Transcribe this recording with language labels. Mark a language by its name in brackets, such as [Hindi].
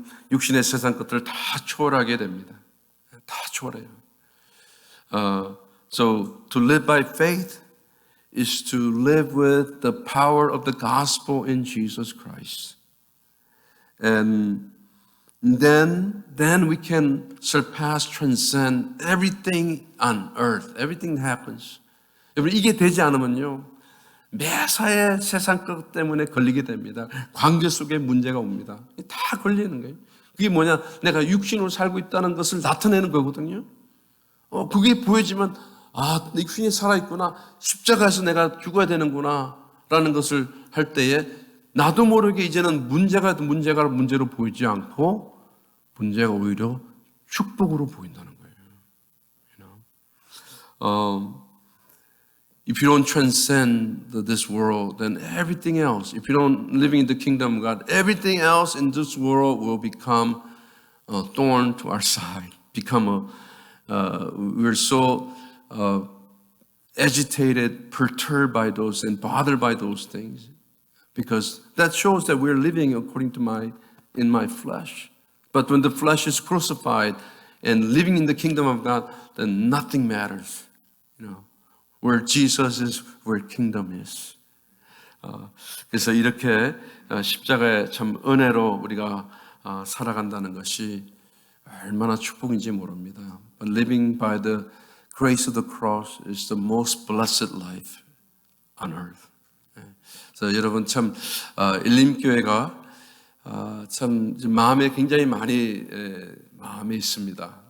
[Korean] 육신의 세상 것들을 다 초월하게 됩니다. 다 초월해요. [English] So to live by faith is to live with the power of the gospel in Jesus Christ. And then we can surpass, transcend everything on earth, everything that happens. [Korean] 여러분, 이게 되지 않으면요, 매사에 세상 것 때문에 걸리게 됩니다. 관계 속에 문제가 옵니다. 다 걸리는 거예요. 그게 뭐냐? 내가 육신으로 살고 있다는 것을 나타내는 거거든요. 그게 보여지면, 육신이 살아있구나. 십자가에서 내가 죽어야 되는구나. 라는 것을 할 때에 나도 모르게 이제는 문제가 문제로 보이지 않고 문제가 오히려 축복으로 보인다는 거예요. [English] If you don't transcend this world, then everything else, if you don't living in the kingdom of God, everything else in this world will become a thorn to our side. We're so agitated, perturbed by those and bothered by those things, because that shows that we're living according to in my flesh. But when the flesh is crucified and living in the kingdom of God, then nothing matters. Where Jesus is, where kingdom is. [Korean] 그래서 이렇게 십자가의 참 은혜로 우리가 살아간다는 것이 얼마나 축복인지 모릅니다. [English] But living by the grace of the cross is the most blessed life on earth. [Korean] 그래서 여러분 참 일림교회가 참 마음에 굉장히 많이 마음에 있습니다.